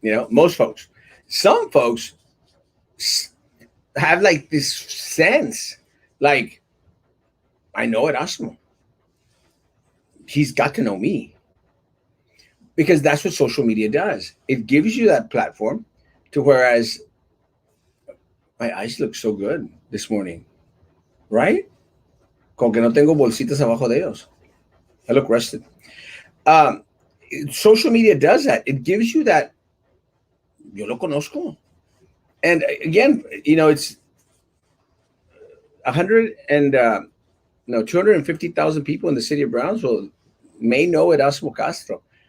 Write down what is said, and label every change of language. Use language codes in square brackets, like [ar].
[en] Most folks. Some folks have like this sense, like I know Erasmo. He's got to know me because that's what social media does. It gives you that platform to whereas my eyes look so good this morning, right? [es] Con que no tengo bolsitas abajo de ellos. [en] I look rested. Um, Social media does that. It gives you that. [es] Yo lo conozco. [en] And again, it's 100 and no 250,000 people in the city of Brownsville may know Erasmo Castro.